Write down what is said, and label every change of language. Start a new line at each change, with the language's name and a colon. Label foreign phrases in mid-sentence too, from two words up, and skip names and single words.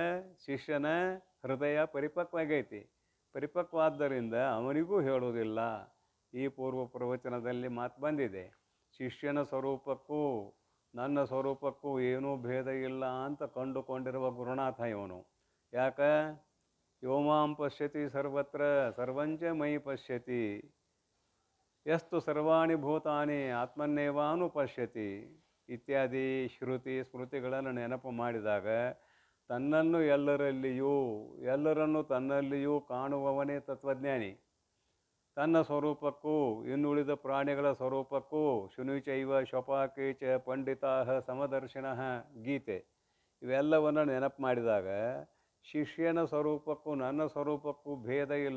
Kannada: ಶಿಷ್ಯನ ಹೃದಯ ಪರಿಪಕ್ವಾಗೈತಿ, ಪರಿಪಕ್ವಾದ್ದರಿಂದ ಅವನಿಗೂ ಹೇಳೋದಿಲ್ಲ. ಈ ಪೂರ್ವ ಪ್ರವಚನದಲ್ಲಿ ಮಾತು ಬಂದಿದೆ, ಶಿಷ್ಯನ ಸ್ವರೂಪಕ್ಕೂ ನನ್ನ ಸ್ವರೂಪಕ್ಕೂ ಏನೂ ಭೇದ ಇಲ್ಲ ಅಂತ ಕಂಡುಕೊಂಡಿರುವ ಗುರುನಾಥ ಇವನು. ಯಾಕೆ?
Sanskrit: ಯೋಮಾಂ ಪಶ್ಯತಿ ಸರ್ವತ್ರ ಸರ್ವಂಚ ಮಯಿ ಪಶ್ಯತಿ ಯಸ್ತು ಸರ್ವಾಣಿ ಭೂತಾನಿ ಆತ್ಮನ್ನೇವಾನು ಪಶ್ಯತಿ
Kannada: ಇತ್ಯಾದಿ ಶ್ರುತಿ ಸ್ಮೃತಿಗಳನ್ನು ನೆನಪು ಮಾಡಿದಾಗ ತನ್ನನ್ನು ಎಲ್ಲರನ್ನು ತನ್ನಲ್ಲಿಯೂ ಕಾಣುವವನೇ ತತ್ವಜ್ಞಾನಿ. ತನ್ನ ಸ್ವರೂಪಕ್ಕೂ ಇನ್ನುಳಿದ ಪ್ರಾಣಿಗಳ ಸ್ವರೂಪಕ್ಕೂ
Sanskrit: ಶುನಿಚೈವ ಶಪಾಕೇಚ ಪಂಡಿತಾ ಸಮದರ್ಶಿನಃ
Kannada: ಗೀತೆ ಇವೆಲ್ಲವನ್ನು ನೆನಪು ಮಾಡಿದಾಗ ಶಿಷ್ಯನ ಸ್ವರೂಪಕ್ಕೂ ನನ್ನ ಸ್ವರೂಪಕ್ಕೂ ಭೇದ ಇಲ್ಲ.